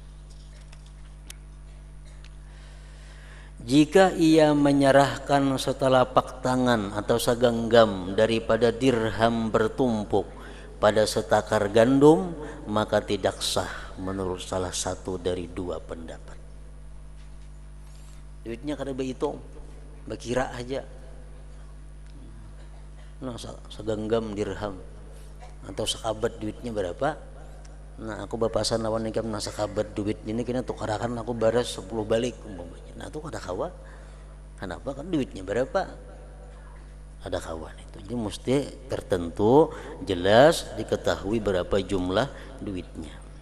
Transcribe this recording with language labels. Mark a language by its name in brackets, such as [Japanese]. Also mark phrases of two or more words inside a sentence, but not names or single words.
[Indonesian] Jika ia menyerahkan setelapak tangan atau segenggam daripada dirham bertumpuk pada setakar gandum, maka tidak sah menurut salah satu dari 2 pendapat. [Banjar] Duitnya kada berhitung, berkira aja. [Indonesian] Nah, segenggam dirham atau sekabat duitnya berapa? [Banjar] Nah aku bapasan lawan nikam nasa kabat duit ini kena tukarakan aku baras 10 balik umpamanya. Nah itu ada kawan. Kenapa kan duitnya berapa? Ada kawan itu. [Indonesian] Jadi mesti tertentu jelas diketahui berapa jumlah duitnya.